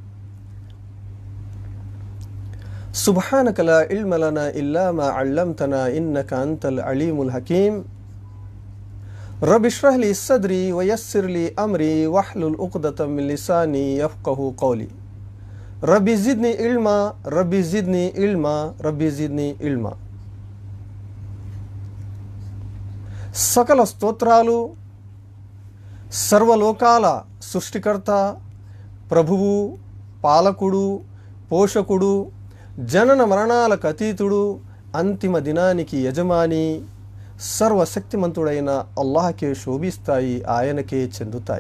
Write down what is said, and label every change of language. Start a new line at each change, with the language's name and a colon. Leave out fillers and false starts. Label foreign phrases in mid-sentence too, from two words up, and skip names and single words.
Arabic: سبحانك لا علم لنا إلا ما علمتنا إنك أنت العليم الحكيم. رب اشرح لي صدري ويسر لي أمري واحلل عقدة من لساني يفقهوا قولي. ربي زدني علما ربي زدني علما ربي زدني علما.
Telugu: సకల స్తోత్రాలు సర్వలోకాల సృష్టికర్త, ప్రభువు, పాలకుడు, పోషకుడు, జనన మరణాలకు అతీతుడు, అంతిమ దినానికి యజమాని, సర్వశక్తిమంతుడైన అల్లాహకే శోభిస్తాయి, ఆయనకే చెందుతాయి.